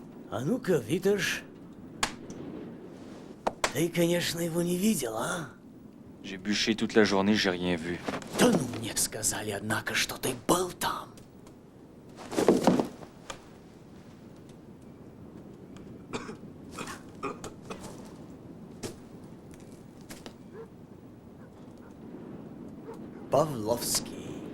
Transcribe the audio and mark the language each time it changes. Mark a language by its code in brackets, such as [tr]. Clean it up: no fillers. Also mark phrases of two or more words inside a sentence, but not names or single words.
[ru] А ну-ка, Виташ. Ты, конечно, его не видел, а? [fr] J'ai bûché toute la journée, j'ai rien vu. [ru] Да ну мне сказали, однако, что ты был там. Павловский.